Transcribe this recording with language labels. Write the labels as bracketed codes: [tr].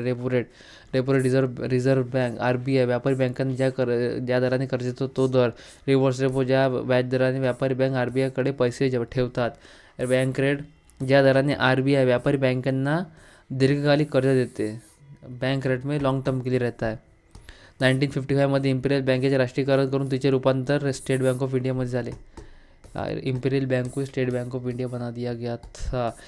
[mr] Repo rate reserve bank RBI व्यापारी बँकांनी ज्या दराने कर्ज देतो तो दर. रिव्हर्स रेपो ज्या व्याज दराने व्यापारी बँक RBI कडे पैसे ठेवतात. बँक रेट ज्या दराने RBI व्यापारी बँकांना दीर्घकालिक कर्ज देते. [hi] बँक रेट में लॉन्ग टर्म के लिए रहता है. [mr] 1955 मध्ये इम्पिरियल बँकेचे राष्ट्रीयकरण करून तिचे रूपांतर स्टेट बँक ऑफ इंडियामध्ये झाले. [hi] इम्पिरियल बैंक को स्टेट बैंक ऑफ इंडिया बना दिया गया था.